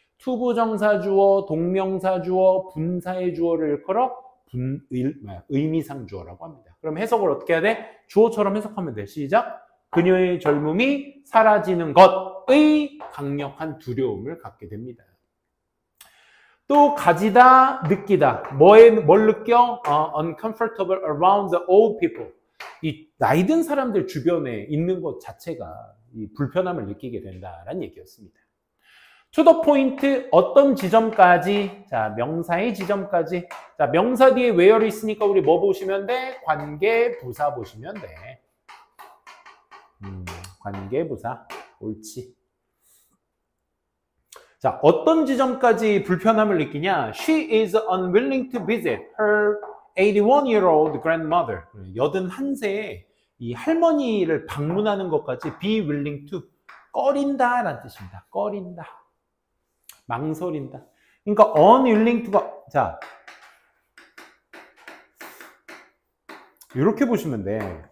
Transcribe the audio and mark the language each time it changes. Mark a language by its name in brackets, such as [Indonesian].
[Korean] 투부정사 주어, 동명사 주어, 분사의 주어를 일컬어 의미상 주어라고 합니다. 그럼 해석을 어떻게 해야 돼? 주어처럼 해석하면 돼. 시작. 그녀의 젊음이 사라지는 것의 강력한 두려움을 갖게 됩니다. 또 가지다, 느끼다. 뭘 느껴? [English] uncomfortable around the old people. [Korean] 이 나이 든 사람들 주변에 있는 것 자체가 이 불편함을 느끼게 된다라는 얘기였습니다. [English] to the point, [Korean] 어떤 지점까지? 자, 명사의 지점까지. 자, 명사 뒤에 where이 있으니까 우리 뭐 보시면 돼? 관계, 부사 보시면 돼. 관계, 부사. 옳지. 자, 어떤 지점까지 불편함을 느끼냐? [English] She is unwilling to visit her 81-year-old grandmother. [Korean] 81세의 이 할머니를 방문하는 것까지 [English] be willing to. [Korean] 꺼린다 라는 뜻입니다. 꺼린다. 망설인다. 그러니까 unwilling to가, 자, 이렇게 보시면 돼.